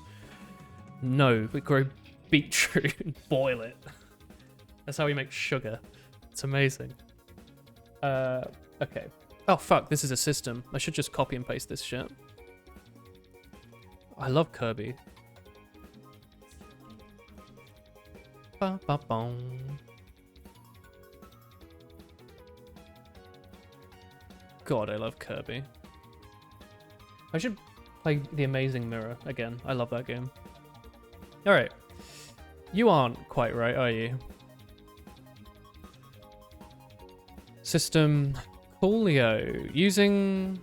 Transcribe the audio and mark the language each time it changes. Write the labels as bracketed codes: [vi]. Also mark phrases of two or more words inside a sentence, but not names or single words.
[en] No, we grow beetroot and boil it. That's how we make sugar. It's amazing. Okay. Oh, fuck, this is a system. I should just copy and paste this shit. I love Kirby. Ba-ba-bong. God, I love Kirby. I should play The Amazing Mirror again. I love that game. Alright. You aren't quite right, are you? System Coolio. Using...